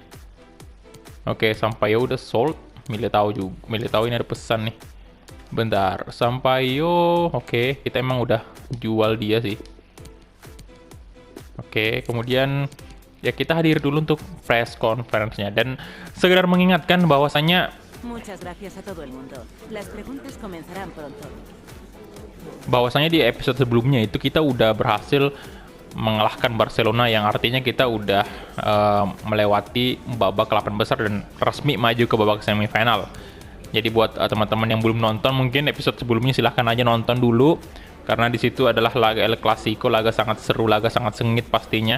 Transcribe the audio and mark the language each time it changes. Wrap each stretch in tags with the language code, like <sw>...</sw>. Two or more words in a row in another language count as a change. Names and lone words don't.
<id>Oke, Sampaio udah sold. Militao juga. Militao ini ada pesan nih. Bentar, Sampaio. Oke, kita emang udah jual dia sih. Oke, kemudian ya kita hadir dulu untuk</id> <en>press conference-</en> <id>nya, dan sekedar mengingatkan bahwasanya</id> <es>Muchas gracias a todo el mundo. Las preguntas comenzarán pronto.</es> <id>di episode sebelumnya itu kita udah berhasil mengalahkan Barcelona, yang artinya kita udah melewati babak 8 besar dan resmi maju ke babak semifinal. Jadi buat teman-teman yang belum nonton mungkin episode sebelumnya silahkan aja nonton dulu, karena di situ adalah laga El Clasico, laga sangat seru, laga sangat sengit pastinya.</id>